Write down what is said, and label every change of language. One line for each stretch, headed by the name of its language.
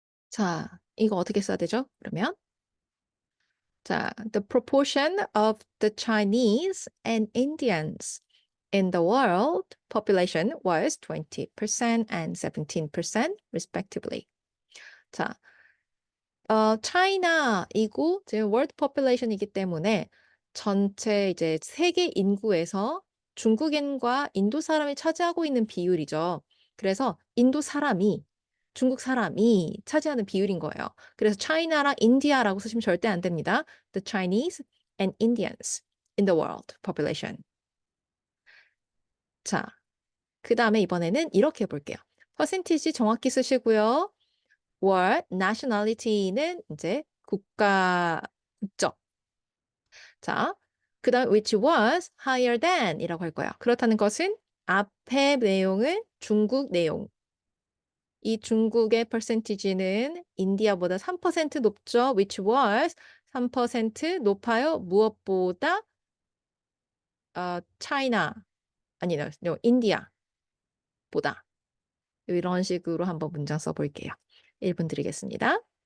Korean: 자, 이거 어떻게 써야 되죠? 그러면 자,
English: the proportion of the Chinese and Indians in the world population was 20% and 17% respectively.
Korean: 자, China이고 지금 world population이기 때문에 전체 이제 세계 인구에서 중국인과 인도 사람이 차지하고 있는 비율이죠. 그래서 인도 사람이 중국 사람이 차지하는 비율인 거예요. 그래서 China랑 India라고 쓰시면 절대 안 됩니다.
English: The Chinese and Indians in the world population.
Korean: 자, 그 다음에 이번에는 이렇게 해볼게요. 퍼센티지 정확히 쓰시고요. 월, nationality는 이제 국적. 자, 그 다음
English: which was higher than
Korean: 이라고 할 거예요. 그렇다는 것은 앞에 내용은 중국 내용. 이 중국의 percentage는 인디아보다 3% 높죠.
English: which was 3%
Korean: 높아요. 무엇보다? China, 아니,
English: no,
Korean: 인디아보다. 이런 식으로 한번 문장 써볼게요. 1분 드리겠습니다.